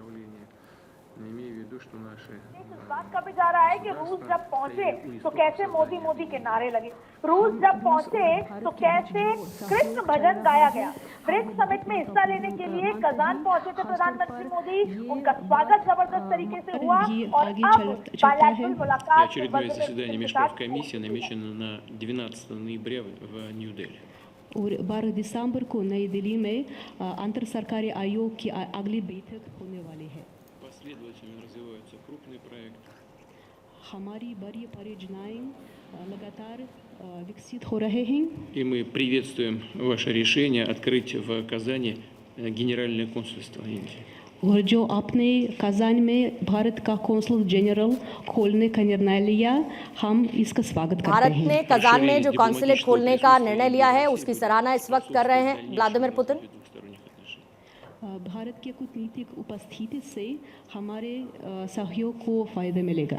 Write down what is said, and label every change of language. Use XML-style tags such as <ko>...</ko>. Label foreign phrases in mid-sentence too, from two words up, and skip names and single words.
<hi>बात का भी जा रहा है कि रूस जब पहुंचे तो कैसे मोदी मोदी के नारे लगे, रूस जब पहुंचे तो कैसे कृष्ण भजन गाया गया। ब्रिक्स समिट में हिस्सा लेने के लिए कजान पहुंचे थे प्रधानमंत्री मोदी, उनका स्वागत जबरदस्त तरीके से हुआ और अब बायलैटरल मुलाकात</hi> <ru>очередное заседание межправкомиссии намечено на 12 ноября в Нью-Дели.</ru> <hi>और 12 दिसंबर को नई दिल्ली में अंतर सरकारी आयोग की अगली बैठक होने वाली है।</hi> <ru>Последовательно развиваются крупные проекты.</ru> <hi>हमारी बड़ी परियोजनाएं लगातार विकसित हो रहे हैं</hi> <ru>И мы приветствуем ваше решение открыть в Казани Генеральное консульство Индии.</ru> <hi>और जो आपने कजान में भारत का</hi> <en>consul general</en> <hi>खोलने का निर्णय लिया, हम इसका स्वागत करते भारत हैं। ने कजान में जो कॉन्सुलेट खोलने का निर्णय लिया है उसकी सराहना इस वक्त कर रहे हैं व्लादिमीर पुतिन। भारत के कूटनीतिक उपस्थिति से हमारे सहयोग को फायदा मिलेगा।</hi>